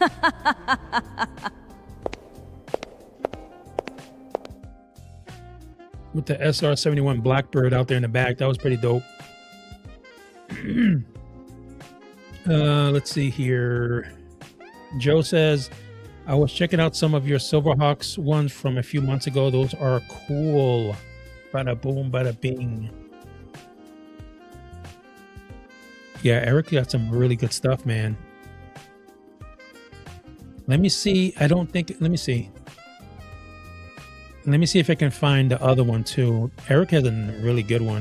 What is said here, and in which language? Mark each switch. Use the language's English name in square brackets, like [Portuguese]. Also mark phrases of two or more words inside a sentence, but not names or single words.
[English] With the SR-71 Blackbird out there in the back. That was pretty dope. Let's see here. Joe says, I was checking out some of your Silverhawks ones from a few months ago. Those are cool. Bada boom, bada bing. Yeah, Eric got some really good stuff, man. Let me see. Let me see. Let me see if I can find the other one too. Eric has a really good one.